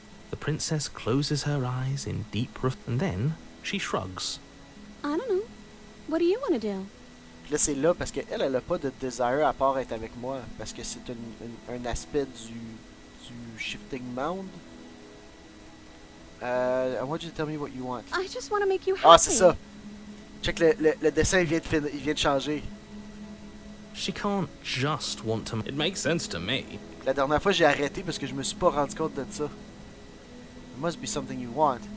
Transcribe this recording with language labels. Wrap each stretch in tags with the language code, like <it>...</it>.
<en>The princess closes her eyes in deep and then she shrugs. I don't know. What do you want to do?</en> <fr>Puis là c'est là parce qu'elle elle a pas de desire à part être avec moi parce que c'est un aspect du shifting mound.</fr> <en>I want you to tell me what you want. I just want to make you happy.</en> <fr>Ah, c'est ça. Check, le dessin il vient de changer.</fr> <en>She can't just want to. It makes sense to me.</en> <fr>La dernière fois, j'ai arrêté parce que je me suis pas rendu compte de ça.</fr> <en>It must be something you want.</en>